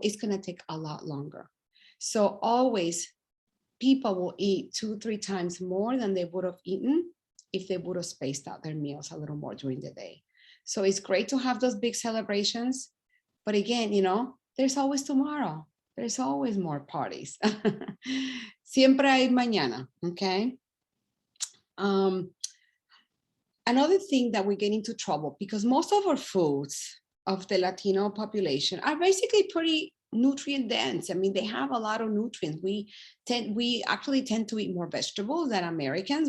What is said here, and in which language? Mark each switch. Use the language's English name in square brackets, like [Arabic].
[English] It's going to take a lot longer. So always, people will eat 2-3 times more than they would have eaten if they would have spaced out their meals a little more during the day. So it's great to have those big celebrations. But again, there's always tomorrow. There's always more parties. [Spanish] Siempre hay mañana, okay? [English] Another thing that we get into trouble, because most of our foods of the Latino population are basically pretty nutrient dense. I mean, they have a lot of nutrients. We actually tend to eat more vegetables than Americans.